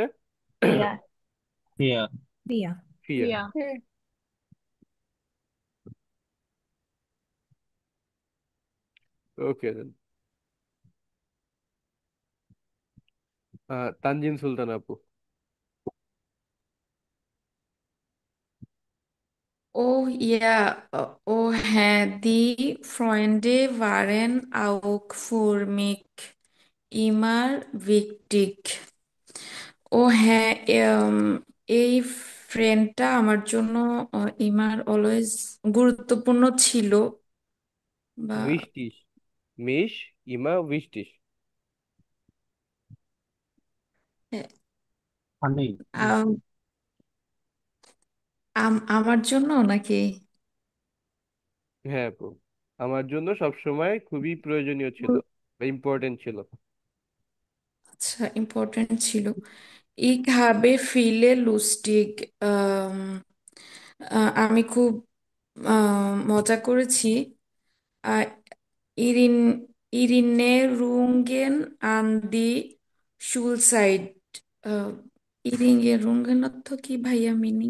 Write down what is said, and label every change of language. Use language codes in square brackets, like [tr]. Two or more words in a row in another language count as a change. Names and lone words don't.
[en] ইয়া। হিয়া। প্রিয়া। ফিয়ার। হুম। okay then. [bn] তানজিন সুলতান আপু। [de] Oh ja, oh Herr, die Freunde waren auch für mich immer wichtig. [bn] ও হ্যাঁ, এই ফ্রেন্ডটা আমার জন্য ইমার অলওয়েজ গুরুত্বপূর্ণ ছিল বা উইশটিস, মিশ, ইমা উইশটিস। ফানি। আম, আমার জন্য নাকি? হ্যাঁ আপু, আমার জন্য সব সময় খুবই প্রয়োজনীয় ছিল বা ইম্পর্টেন্ট ছিল। আচ্ছা, ইম্পর্টেন্ট ছিল। [de] Ich habe viele lustig [bn] আমি খুব মজা করেছি আহ, [de] Erin Erinnerungen an die Schulzeit Erinnerungen [bn] অর্থ কি ভাইয়া মিনিং?